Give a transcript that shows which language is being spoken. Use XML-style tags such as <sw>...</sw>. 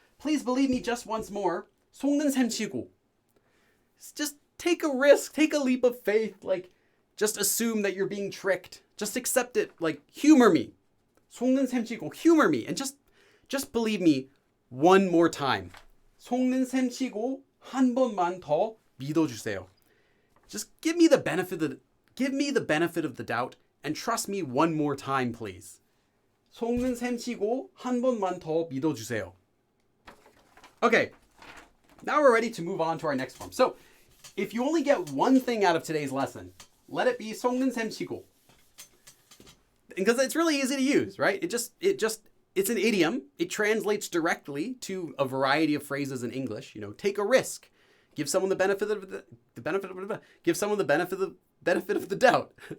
<en>Please believe me just once more.</en> <ko>속는 셈치고.</ko> <en>Just take a risk. Take a leap of faith. Like, just assume that you're being tricked. Just accept it. Like, humor me.</en> <ko>속는 셈치고.</ko> <en>Humor me. And just believe me one more time.</en> <ko>속는 셈치고 한 번만 더 믿어주세요.</ko> <en>Just give me the benefit of the doubt and trust me one more time, please.</en> <ko>속는 셈치고 한 번만 더 믿어주세요.</ko> <en>Okay, now we're ready to move on to our next form. So, if you only get one thing out of today's lesson, let it be</en> <ko>속는 셈치고.</ko> <en>because it's really easy to use, right? It's an idiom. It translates directly to a variety of phrases in English. You know, take a risk, give someone the benefit of give someone the benefit of the doubt.</en>